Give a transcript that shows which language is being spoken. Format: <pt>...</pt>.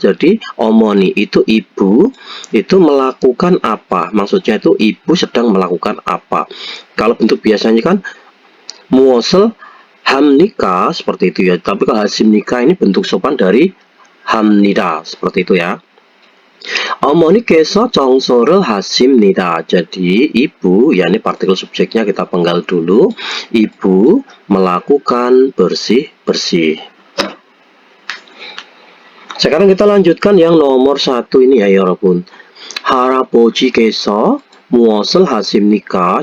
<id>Jadi omoni itu ibu, itu melakukan apa? Maksudnya itu ibu sedang melakukan apa? Kalau bentuk biasanya kan muosol hamnika seperti itu ya. Tapi kalau hasimnika ini bentuk sopan dari hamnida seperti itu ya.</id> <ko>어머니께서 청소를 하십니다.</ko> <id>Jadi ibu, yakni partikel subjeknya kita penggal dulu. Ibu melakukan bersih-bersih. Sekarang kita lanjutkan yang nomor 1 ini ya, 여러분.</id> <ko>할아버지께서 무엇을 하십니까?</ko>